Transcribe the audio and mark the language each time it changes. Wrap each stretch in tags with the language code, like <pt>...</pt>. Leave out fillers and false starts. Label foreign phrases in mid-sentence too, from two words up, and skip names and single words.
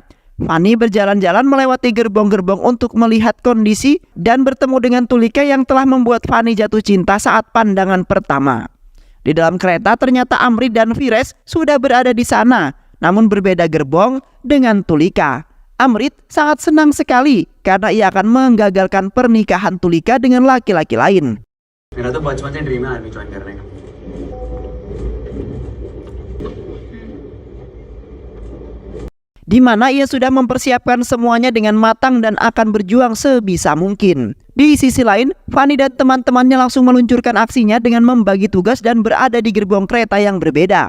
<id>Fani berjalan-jalan melewati gerbong-gerbong untuk melihat kondisi dan bertemu dengan Tulika yang telah membuat Fani jatuh cinta saat pandangan pertama. Di dalam kereta ternyata Amrit dan Fires sudah berada di sana, namun berbeda gerbong dengan Tulika. Amrit sangat senang sekali karena ia akan menggagalkan pernikahan Tulika dengan laki-laki lain.</id> <hi>मेरा तो बचपन से ड्रीम है</hi> <en>army join</en> <hi>करने का.</hi> <id>Di mana ia sudah mempersiapkan semuanya dengan matang dan akan berjuang sebisa mungkin. Di sisi lain, Fani dan teman-temannya langsung meluncurkan aksinya dengan membagi tugas dan berada di gerbong kereta yang berbeda.</id>